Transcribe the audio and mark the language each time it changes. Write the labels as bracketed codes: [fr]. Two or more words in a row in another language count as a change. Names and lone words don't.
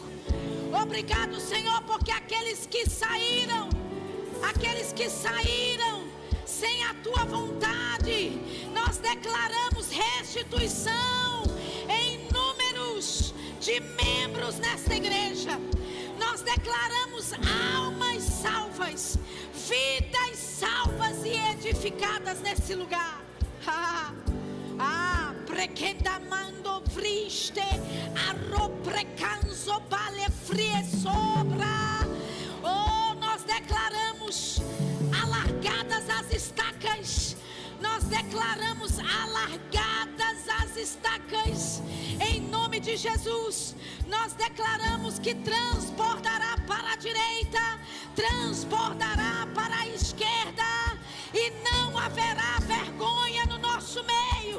[pt] Obrigado, Senhor, porque aqueles que saíram sem a tua vontade, nós declaramos restituição em números de membros nesta igreja. Nós declaramos almas salvas, vidas salvas e edificadas nesse lugar. Prequendamando vriste, arroprecanzo bale frie sobra. Oh, nós declaramos alargadas as estacas. Nós declaramos alargadas as estacas. Em nome de Jesus, nós declaramos que transbordará para a direita, transbordará para a esquerda, e não haverá vergonha no nosso meio.